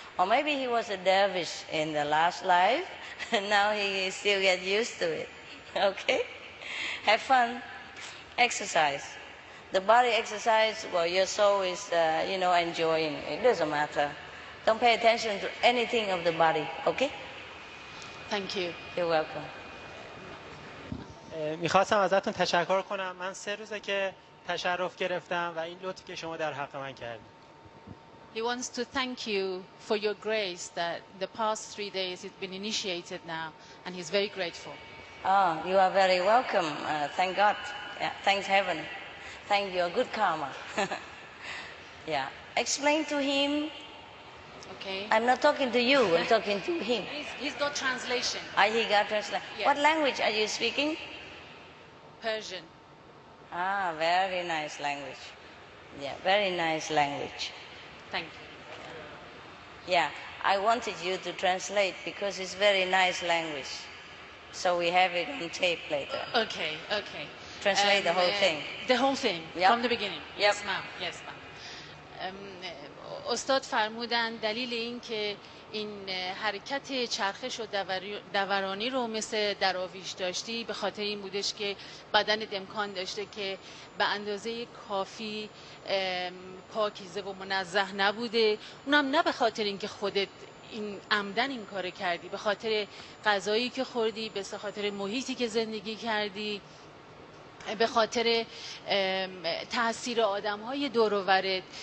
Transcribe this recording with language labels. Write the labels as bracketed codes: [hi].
[en] Or maybe he was a dervish in the last life, and now he still gets used to it. Okay? Have fun. Exercise. The body exercise, well, your soul is, enjoying. It doesn't matter. Don't pay attention to anything of the body. Okay? Thank you. You're welcome. [fa] میخواستم ازتون تشکر کنم. من 3 روزه که تشرف گرفتم و این لطفی که شما در حق من کردید. [en] He wants to thank you for your grace that the past 3 days it's been initiated now, and he's very grateful. Oh, you are very welcome. Thank God. Yeah, thanks heaven. Thank your good karma. Yeah. Explain to him. Okay. I'm not talking to you. I'm talking to him. He's got translation. He got translation. Yes. What language are you speaking? Persian. Ah, very nice language. Yeah, very nice language. Thank you. Yeah, I wanted you to translate because it's very nice language. So we have it on tape later. Okay, okay. Translate the whole thing. The whole thing, yep. From the beginning. Yep. Yes, ma'am. Yes, ma'am. [fa] استاد فرمودن دلیل این که این حرکت چرخش و دورانی رو مثل دراویش داشتی به خاطر این بودش که بدنت امکان داشته که به اندازه کافی پاکیزه و منزه نبوده، اونم نه به خاطر اینکه خودت این عمدن این کار کردی، به خاطر غذایی که خوردی، به خاطر محیطی که زندگی کردی، به خاطر تاثیر آدم‌های دور و برت.